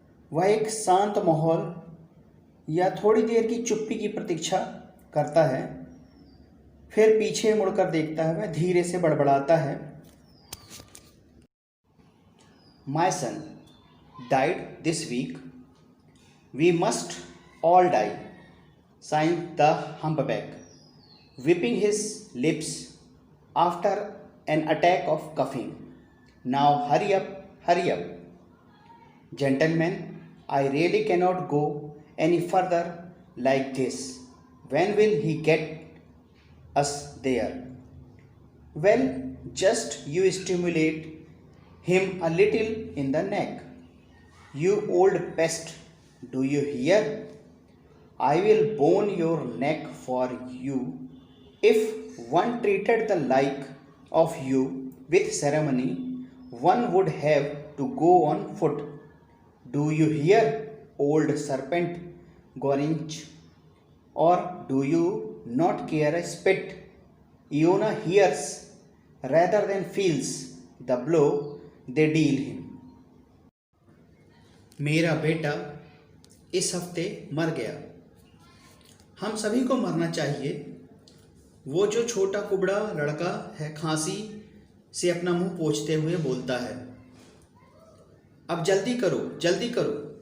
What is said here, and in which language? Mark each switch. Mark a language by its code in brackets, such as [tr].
[hi] वह एक शांत माहौल या थोड़ी देर की चुप्पी की प्रतीक्षा करता है, फिर पीछे मुड़कर देखता है। वह धीरे से बड़बड़ाता है, [en] My son died this week. We must all die, sighed the humpback, whipping his lips after an attack of coughing. Now hurry up, hurry up. Gentlemen, I really cannot go any further like this. When will he get us there? Well, just you stimulate him a little in the neck. You old pest, do you hear? I will bone your neck for you. If one treated the like of you with ceremony, one would have to go on foot. Do you hear, old serpent Gorinch? Or do you not care a spit? Iona hears rather than feels the blow they deal him. [hi] मेरा बेटा इस हफ्ते मर गया। हम सभी को मरना चाहिए। वो जो छोटा कुबड़ा लड़का है खांसी से अपना मुंह पोंछते हुए बोलता है, अब जल्दी करो, जल्दी करो।